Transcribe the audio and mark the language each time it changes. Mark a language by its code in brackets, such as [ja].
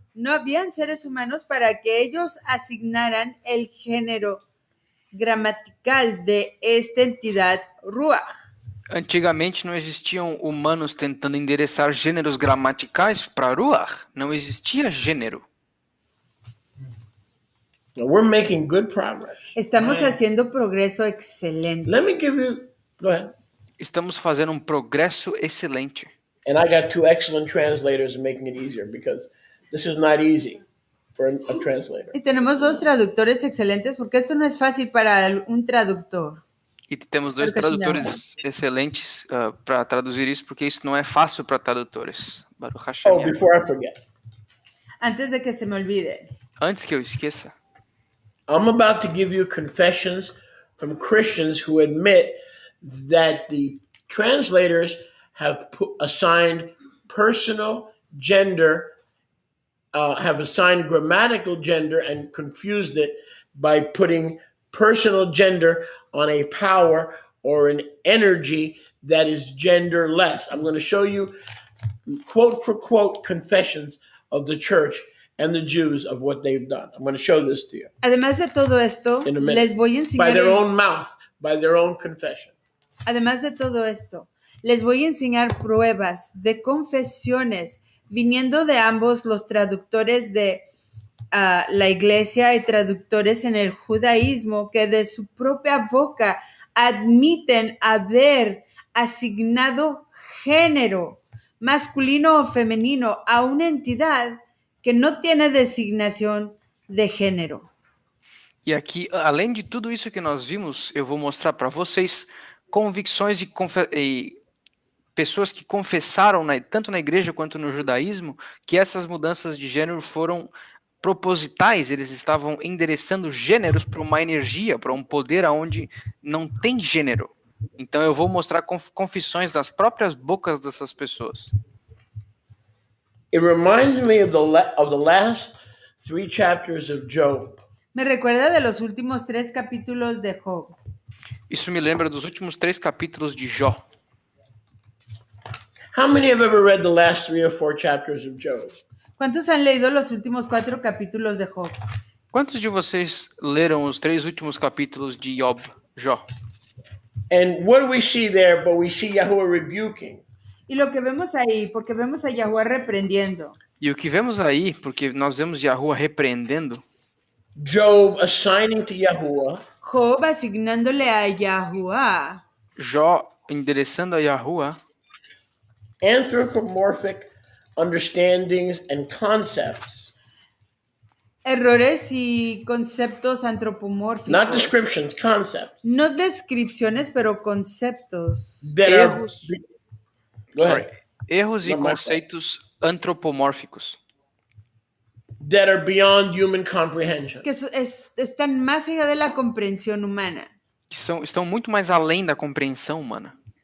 [es] No habían seres humanos para que ellos asignaran el género gramatical de esta entidad Ruach. [pt] Antigamente não existiam humanos tentando endereçar gêneros gramaticais para Ruach. Não existia gênero. [en] Now, we're making good progress. [es] Estamos haciendo progreso excelente. [en] Let me give you, go ahead. [pt] Estamos fazendo um progresso excelente. [en] And I got two excellent translators making it easier because this is not easy for a translator. [es] Y tenemos dos traductores excelentes porque esto no es fácil para un traductor. [pt] E temos dois tradutores excelentes para traduzir isso, porque isso não é fácil para tradutores. [he] Baruch Hashem. [en] Oh, before I forget, [es] Antes de que se me olvide, [pt] Antes que eu esqueça, [en] I'm about to give you confessions from Christians who admit that the translators have assigned personal gender, have assigned grammatical gender and confused it by putting personal gender on a power or an energy that is genderless. I'm going to show you quote for quote confessions of the church and the Jews of what they've done. I'm going to show this to you [es] además de todo esto, [en] in a minute. [es] les voy a [en] By [es] enseñar [en] their own mouth, by their own confession. [es] Además de todo esto, les voy a enseñar pruebas de confesiones viniendo de ambos los traductores de la iglesia y traductores en el judaísmo que de su propia boca admiten haber asignado género masculino o femenino a una entidad que no tiene designación de género. [pt] e aqui, além de tudo isso que nós vimos, eu vou mostrar para vocês convicções e pessoas que confessaram, tanto na igreja quanto no judaísmo, que essas mudanças de gênero foram propositais, eles estavam endereçando gêneros para uma energia, para um poder onde não tem gênero. Então eu vou mostrar confissões das próprias bocas dessas pessoas. [en] It reminds me of the last 3 chapters of Job. [es] Me recuerda de los últimos 3 capítulos de Job. [pt] Isso me lembra dos últimos 3 capítulos de Jó. [en] How many have ever read the last 3 or 4 chapters of Job? [es] ¿Cuántos han leído los últimos 4 capítulos de Job? [pt] Quantos de vocês leram os 3 últimos capítulos de Jó? [en] And what do we see there? But we see Yahuwah rebuking. [es] Y lo que vemos ahí, porque vemos a Yahuwah reprendiendo. [pt] E o que vemos aí, porque nós vemos Yahuwah repreendendo, [en] Job assigning to Yahuwah [es] Job asignándole a Yahuwah [pt] Jó endereçando a Yahuwah [en] anthropomorphic understandings and concepts, [es] errores y conceptos antropomórficos. [en] not descriptions, concepts. [es] No descripciones, pero conceptos. [en] That are, go sorry, ahead. [pt] erros e [en] Not my [pt] conceitos antropomórficos, [en] That are beyond human comprehension. [es] Que están más allá de la comprensión humana. [pt] que estão muito mais além da compreensão humana.